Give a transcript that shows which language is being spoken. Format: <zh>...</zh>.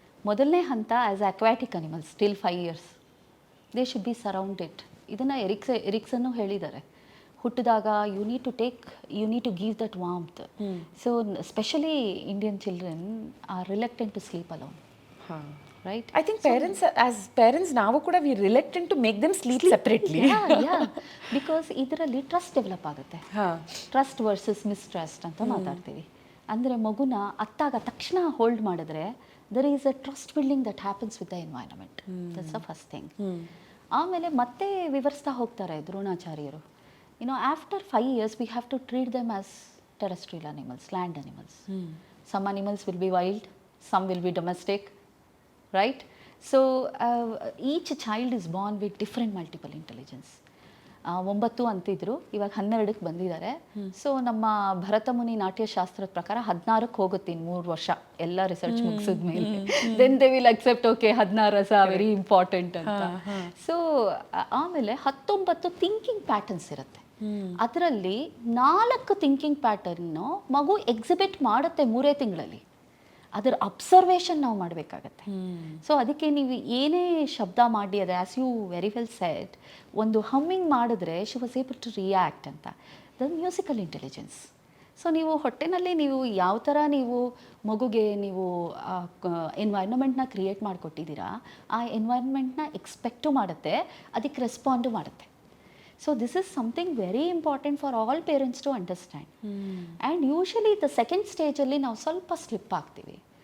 <kn>ಮೊದಲನೇ ಹಂತ</kn> <en>As aquatic animals till 5 years they should be surrounded.</en> <kn>ಇದನ್ನು ಎರಿಕ್ಸನ್ನು ಹೇಳಿದ್ದಾರೆ. ಹುಟ್ಟಿದಾಗ</kn> <en>You need to give that warmth. So specially Indian children are reluctant to sleep alone, right? I think as parents</en> <kn>ನಾವು ಕೂಡ</kn> <en>we reluctant to make them sleep separately. Yeah, because ಇದರಲ್ಲಿ trust develop ಆಗುತ್ತೆ. Trust versus mistrust</en> <kn>ಅಂತ ಮಾತಾಡ್ತೀವಿ. ಅಂದರೆ ಮಗುನ ಅತ್ತಾಗ ತಕ್ಷಣ hold ಮಾಡಿದ್ರೆ</kn> <en>there is a trust building that happens with the environment. That's the first thing.</en> <kn>ಆಮೇಲೆ ಮತ್ತೆ ವಿವರಿಸ್ತಾ ಹೋಗ್ತಾರೆ ದ್ರೋಣಾಚಾರ್ಯರು.</kn> <en>After 5 years we have to treat them as terrestrial animals, land animals. Some animals will be wild, some will be domestic, right? So each child is born with different multiple intelligence.</en> <kn>9 ಅಂತಿದ್ರು, ಇವಾಗ 12ಕ್ಕೆ ಬಂದಿದ್ದಾರೆ. So ನಮ್ಮ ಭರತಮುನಿ ನಾಟ್ಯಶಾಸ್ತ್ರದ ಪ್ರಕಾರ 16ಕ್ಕೆ ಹೋಗುತ್ತೆ ಇನ್ನು 3 ವರ್ಷ ಎಲ್ಲ research ಮುಗಿಸಿದ್ಮೇಲೆ.</kn> <en>Then they will accept okay 16 very important ಅಂತ.</en> <kn>ಸೊ ಆಮೇಲೆ 19 ಥಿಂಕಿಂಗ್ ಪ್ಯಾಟರ್ನ್ಸ್ ಇರುತ್ತೆ. ಅದರಲ್ಲಿ 4 ಥಿಂಕಿಂಗ್ ಪ್ಯಾಟರ್ನು ಮಗು ಎಕ್ಸಿಬಿಟ್ ಮಾಡುತ್ತೆ 3 ತಿಂಗಳಲ್ಲಿ. ಅದರ ಅಬ್ಸರ್ವೇಷನ್ ನಾವು ಮಾಡಬೇಕಾಗತ್ತೆ. ಸೊ ಅದಕ್ಕೆ ನೀವು ಏನೇ ಶಬ್ದ ಮಾಡಿ, ಅದು</kn> <en>as you very well said,</en> <kn>ಒಂದು ಹಮ್ಮಿಂಗ್ ಮಾಡಿದ್ರೆ</kn> <en>she was able to react</en> <kn>ಅಂತ. The musical intelligence. ಸೊ ನೀವು ಹೊಟ್ಟೆನಲ್ಲಿ ನೀವು ಯಾವ ಥರ ನೀವು ಮಗುಗೆ ನೀವು ಎನ್ವೈರ್ನಮೆಂಟ್ನ ಕ್ರಿಯೇಟ್ ಮಾಡಿಕೊಟ್ಟಿದ್ದೀರಾ, ಆ ಎನ್ವೈರ್ನ್ಮೆಂಟ್ನ ಎಕ್ಸ್ಪೆಕ್ಟು ಮಾಡುತ್ತೆ, ಅದಕ್ಕೆ ರೆಸ್ಪಾಂಡು ಮಾಡುತ್ತೆ.</kn> <en>So this is something very important for all parents to understand. And usually the second stage</en> <kn>alli ನಾವು ಸ್ವಲ್ಪ ಸ್ಲಿಪ್ ಆಗ್ತೀವಿ.</kn>